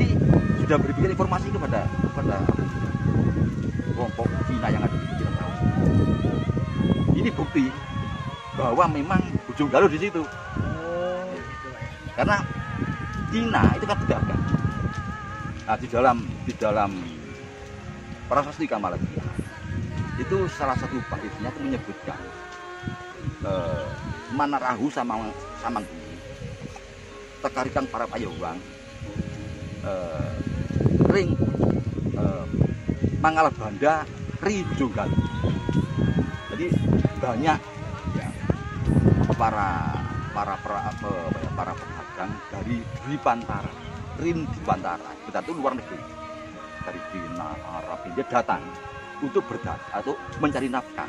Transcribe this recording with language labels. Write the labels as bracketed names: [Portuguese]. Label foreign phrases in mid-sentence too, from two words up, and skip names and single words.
[Indonesian] Ini sudah berbicara informasi kepada kelompok bukti bahwa memang Ujung Galuh di situ. Oh, gitu Pak. Karena Cina itu kan pedagang. Nah, di dalam Prasasti Kamalagya itu salah satu baitnya itu menyebutkan [Kawi] Manarahu sama Samangkuni tekarikan para payawang ring Mangala Banda Ri Ujung Galuh. [Indonesian] Jadi banyak ya, para pedagang dari Dwipantara, Rim Dwipantara, itu luar negeri, dari Cina, Arab, dia datang untuk berdagang atau mencari nafkah.